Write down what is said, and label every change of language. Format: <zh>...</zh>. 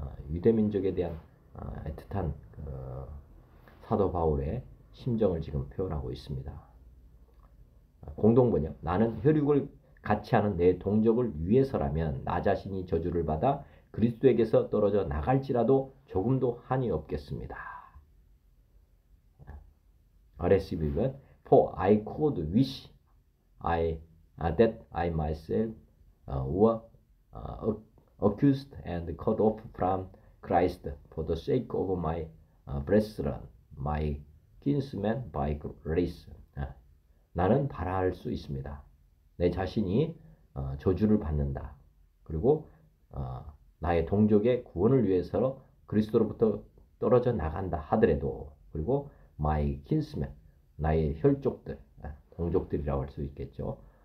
<ko>유대민족에 대한 애틋한 사도 바울의 심정을 지금 표현하고 있습니다. 공동번역. 나는 혈육을 같이 하는 내 동족을 위해서라면 나 자신이 저주를 받아 그리스도에게서 떨어져 나갈지라도 조금도 한이 없겠습니다.</ko> <en>RSV는 For I could wish that I myself were accused and cut off from Christ for the sake of my brethren, my kinsmen by grace.</en> <ko>나는 바라할 수 있습니다. 내 자신이 저주를 받는다. 그리고 나의 동족의 구원을 위해서 그리스도로부터 떨어져 나간다 하더라도 그리고</ko> <en>my kinsmen,</en> <ko>나의 혈족들, 동족들이라고 할 수 있겠죠.</ko>